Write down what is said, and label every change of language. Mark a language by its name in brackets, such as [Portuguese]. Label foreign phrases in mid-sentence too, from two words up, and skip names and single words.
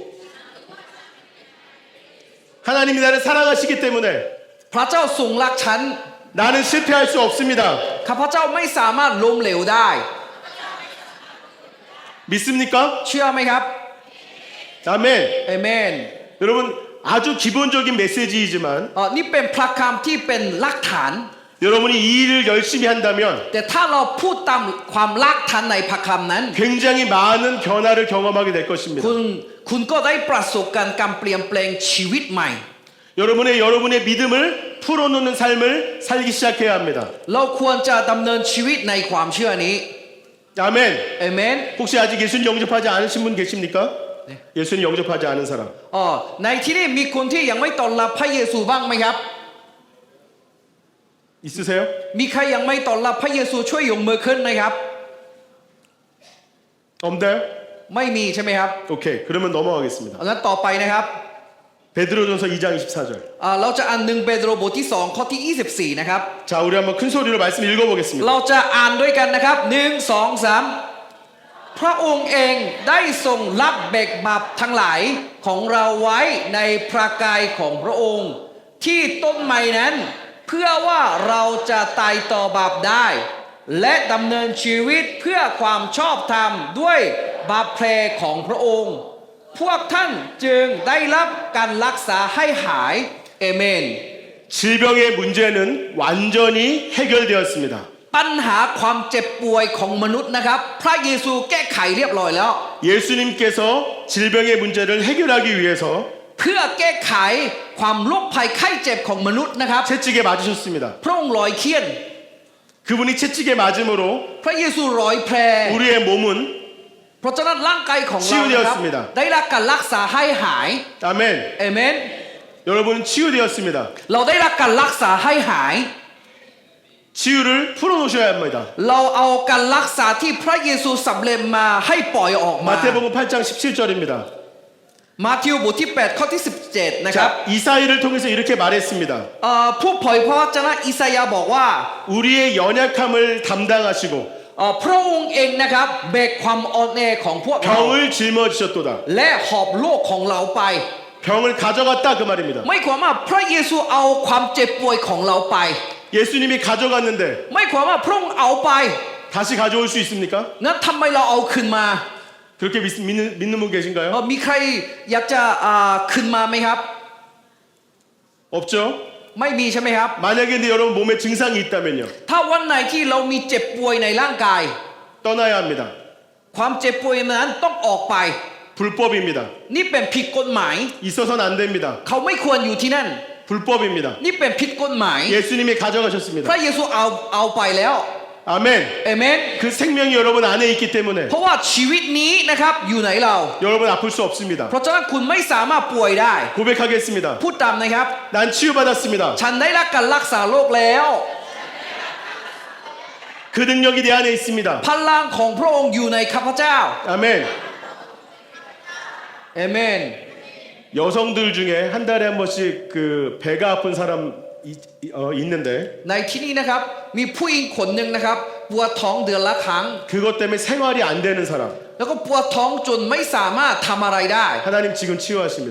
[Korean] 하나님이 나를 사랑하시기 때문에 [Thai] พระเจ้าทรงรักฉัน [Korean] 나는 실패할 수 없습니다. [Thai] ข้าพเจ้าไม่สามารถล้มเหลวได้ [Korean] 믿습니까? [Thai] เชื่อไหมครับ [Korean] 아멘. [Thai] เอเมน [Korean] 여러분 아주 기본적인 메시지이지만 [Thai] นี่เป็นพระคำที่เป็นหลักฐาน [Korean] 여러분이 이 일을 열심히 한다면 [Thai] แต่ถ้าเราพูดตามความรักฐานในพระคำนั้น [Korean] 굉장히 많은 변화를 경험하게 될 것입니다. [Thai] คุณก็ได้ประสบการเปลี่ยนแปลงชีวิตใหม่ [Korean] 여러분의 믿음을 풀어놓는 삶을 살기 시작해야 합니다. [Thai] เราควรจะดำเนินชีวิตในความเชื่อนี้ [Korean] 아멘. [Thai] เอเมน [Korean] 혹시 아직 예수님 영접하지 않으신 분 계십니까? 예수님 영접하지 않은 사람. [Thai] ในที่นี้มีคนที่ยังไม่ต้อนรับพระเยซูบ้างไหมครับ [Korean] 있으세요? [Thai] มีใครยังไม่ต้อนรับพระเยซูช่วยยกมือขึ้นนะครับ [Korean] 없나요? [Thai] ไม่มีใช่ไหมครับ [Korean] 오케이. 그러면 넘어가겠습니다. [Thai] งั้นต่อไปนะครับ [Korean] 베드로전서 2장 24절. [Thai] เราจะอ่าน1เปโตรบทที่2ข้อที่24นะครับ [Korean] 자, 우리 한번 큰 소리로 말씀 읽어보겠습니다. [Thai] เราจะอ่านด้วยกันนะครับ1 2 3 พระองค์เองได้ทรงรับแบกบาปทั้งหลายของเราไว้ในพระกายของพระองค์ ที่ต้นไม้นั้น เพื่อว่าเราจะตายต่อบาปได้ และดำเนินชีวิตเพื่อความชอบธรรมด้วยบาปแผลของพระองค์ พวกท่านจึงได้รับการรักษาให้หายเอเมน [Korean] 질병의 문제는 완전히 해결되었습니다. [Thai] ปัญหาความเจ็บป่วยของมนุษย์นะครับ พระเยซูแก้ไขเรียบร้อยแล้ว [Korean] 예수님께서 질병의 문제를 해결하기 위해서 [Thai] เพื่อแก้ไขความโรคภัยไข้เจ็บของมนุษย์นะครับ [Korean] 채찍에 맞으셨습니다. [Thai] พระองค์ลอยเคียน [Korean] 그분이 채찍에 맞음으로 [Thai] พระเยซูร้อยแผล [Korean] 우리의 몸은 [Thai] เพราะฉะนั้นร่างกายของเรานะครับ [Korean] 치유되었습니다. [Thai] ได้รับการรักษาให้หาย [Korean] 아멘. [Thai] เอเมน [Korean] 여러분은 치유되었습니다. [Thai] เราได้รับการรักษาให้หาย [Korean] 치유를 풀어놓으셔야 합니다. [Thai] เราเอาการรักษาที่พระเยซูสำเร็จมาให้ปล่อยออกมา [Korean] 마태복음 8장 17절입니다. [Thai] มาทิวบทที่8ข้อที่17นะครับ [Korean] 자, 이사이를 통해서 이렇게 말했습니다. [Thai] ผู้เผยพระวจนะอิสยาห์บอกว่า [Korean] 우리의 연약함을 담당하시고 [Thai] พระองค์เองนะครับแบกความอ่อนแอของพวกเรา [Korean] 병을 짊어지셨도다. [Thai] และหอบโรคของเราไป [Korean] 병을 가져갔다 그 말입니다. [Thai] ไม่ความว่าพระเยซูเอาความเจ็บป่วยของเราไป [Korean] 예수님이 가져갔는데 [Thai] ไม่ความว่าพระองค์เอาไป [Korean] 다시 가져올 수 있습니까? [Thai] งั้นทำไมเราเอาขึ้นมา [Korean] 그렇게 믿는 분 계신가요? [Thai] มีใครอยากจะขึ้นมาไหมครับ [Korean] 없죠? [Thai] ไม่มีใช่ไหมครับ [Korean] 만약에 근데 여러분 몸에 증상이 있다면요. [Thai] ถ้าวันไหนที่เรามีเจ็บป่วยในร่างกาย [Korean] 떠나야 합니다. [Thai] ความเจ็บป่วยนั้นต้องออกไป [Korean] 불법입니다. [Thai] นี่เป็นผิดกฎหมาย [Korean] 있어서는 안 됩니다. [Thai] เขาไม่ควรอยู่ที่นั่น [Korean] 불법입니다. [Thai] นี่เป็นผิดกฎหมาย [Korean] 예수님이 [Thai] พ [Korean] 가져가셨습니다. [Thai] ระเยซูเอาไปแล้ว [Korean] 아멘. [Thai] เอเมน [Korean] 그 생명이 여러분 안에 있기 때문에 [Thai] เพราะว่าชีวิตนี้นะครับอยู่ไหนเรา [Korean] 여러분 아플 수 없습니다. [Thai] เพราะฉะนั้นคุณไม่สามารถป่วยได้ [Korean] 고백하겠습니다. [Thai] พูดตามนะครับ [Korean] 난 치유받았습니다. [Thai] ฉันได้รับการรักษาโรคแล้ว [Korean] 그 능력이 내 안에 있습니다. [Thai] พลังของพระองค์อยู่ในข้าพเจ้า [Korean] 아멘. [Thai] เอเมน [Korean] 여성들 중에 한 달에 한 번씩 그 배가 아픈 사람 있는데 [Thai] ในที่นี้นะครับมีผู้หญิงคนหนึ่งนะครับปวดท้องเดือนละครั้ง [Korean] 그것 때문에 생활이 안 되는 사람 [Thai] แล้วก็ปวดท้องจนไม่สามารถทำอะไรได้ [Korean] 하나님 지금 치유하십니다.